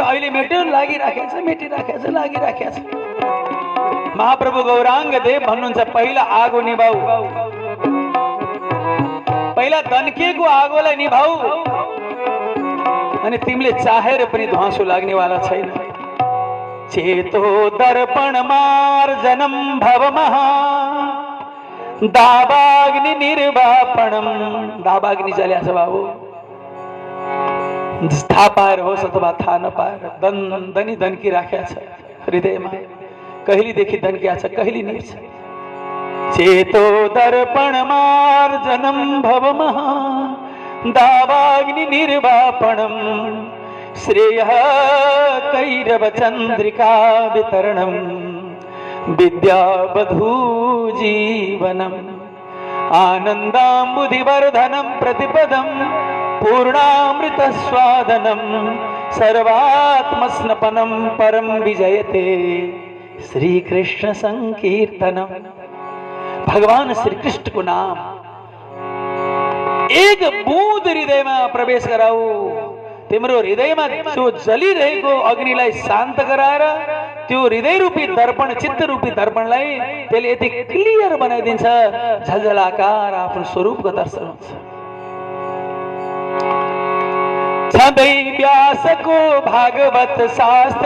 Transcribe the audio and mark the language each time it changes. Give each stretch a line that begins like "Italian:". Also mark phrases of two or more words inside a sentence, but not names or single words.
Nepali: अहिले मेट्यो, लागिराखेको छ, मेटिराखेको छ, लागिराखेको छ। महाप्रभु गौरांग देव भन्नुहुन्छ, पहिला आगो निभाऊ, पहिला दन्किएको आगोलाई निभाऊ, अनि तिमीले चाहेर पनि ध्वाँसो लाग्नेवाला छैन।
Sanskrit: चेतो दर्पण मार्जनम भवमहा दावाग्नि निर्वापणम।
Nepali: दावाग्नि चल्या छ बाबु, थाहा पाएर होस् अथवा थाहा नपाएर दनी दन्की राखेको छ हृदयमा। कहिलेदेखि दन्किया छ, कहिले निर्छ।
Sanskrit: चेतो दर्पण मार्जनम भवमहा दावाग्नि निर्वापणम श्रेय कैरव चंद्रिका वितरणम विद्यावधू जीवनम आनंदाम्बुधिवर्धनम प्रतिपदम पूर्णामृत स्वादनम सर्वात्मस्नपनम परम विजयते श्री कृष्ण संकीर्तनम।
Hindi: भगवान श्री कृष्ण को नाम एक बूंद हृदय में प्रवेश गराऊ।
Nepali: तिम्रो हृदयमा जो जलिरहेको अग्निलाई शान्त गराएर त्यो हृदय रूपी दर्पण, चित्त रूपी दर्पणलाई त्यसले यति क्लियर बनाइदिन्छ, झलझलाकार आफ्नो स्वरूपको दर्शन हुन्छ। सधैँ व्यासको भागवत शास्त्र,